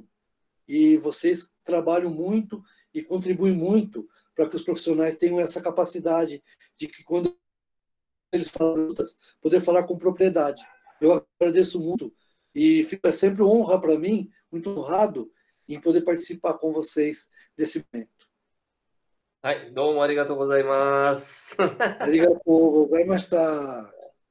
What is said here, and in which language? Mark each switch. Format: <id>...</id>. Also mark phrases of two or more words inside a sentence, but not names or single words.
<pt>E vocês trabalham muito e contribuem muito para que os profissionais tenham essa capacidade de que, quando eles falam, poder falar com propriedade. Eu agradeço muito e é sempre honra para mim, muito honrado, em poder participar com vocês desse momento.</pt> <ja>はい、どうもありがとうございます。ありがとうございました。</ja>